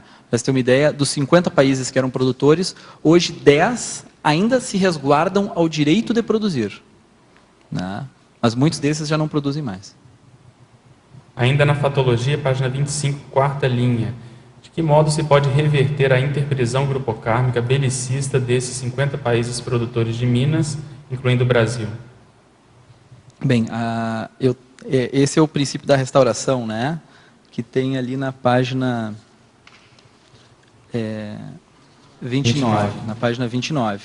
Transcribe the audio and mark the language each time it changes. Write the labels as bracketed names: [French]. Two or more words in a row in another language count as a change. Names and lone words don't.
[Portuguese] Para ter uma ideia, dos 50 países que eram produtores, hoje 10 ainda se resguardam ao direito de produzir, né? Mas muitos desses já não produzem mais. Ainda na fatologia, página 25, quarta linha. De que modo se pode reverter a interprisão grupocármica belicista desses 50 países produtores de minas, incluindo o Brasil? Bem, esse é o princípio da restauração, né? Que tem ali na página 29. Na página 29.